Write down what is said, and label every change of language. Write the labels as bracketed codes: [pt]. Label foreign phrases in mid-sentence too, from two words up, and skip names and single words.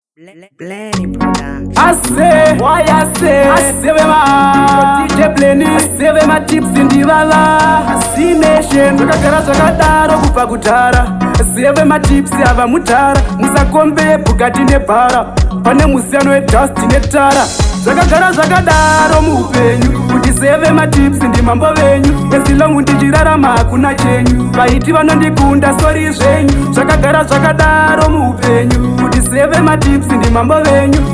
[sn] Bla-, Blanny Production. Ase, why ase? Ase ve ma, D J Blanny. Ase ve ma tips ndi baba. Ase nation, zvakagara zvakadaro kubva kudhara. Ase ve ma tips ava mudhara. Musakombe bhukati nebhara. Pane musiyano wedust netara. Zvakagara zvakadaro muupenyu. Kuti seve ma tips ndi mambo venyu. [en] As long [sn] ndichirarama hakuna chenyu. Vaiti vanondikunda sori zvenyu. Zvakagara zvakadaro muupenyu. Kuti seve ma tips ndi mambo venyu.